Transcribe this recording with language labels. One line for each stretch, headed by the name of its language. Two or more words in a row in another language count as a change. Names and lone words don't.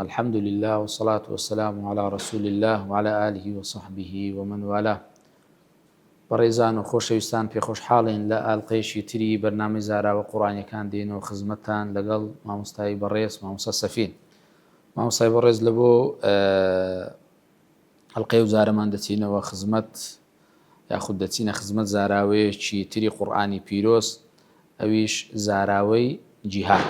Arabic: الحمد لله والصلاة والسلام على رسول الله وعلى آله وصحبه ومن والاه.
Central Kurdish: بەڕێزان و خۆشەویستان پێخۆشحاڵین لە ئاڵلقەیەکی تری بەرنامەی زاراوە قوڕانیەکان دێنەوە خزمەتتان لەگەڵ مامۆستای بەڕێز مامۆستا سەفین. مامۆستای بەڕێز لە بۆ ئەڵلقەی وزارەمان دەچینەوە خزمەت یاخود دەچینە خزمەت زاراوەیەکی تری قورئانی پیرۆز، ئەویش زاراوەی جیهاد.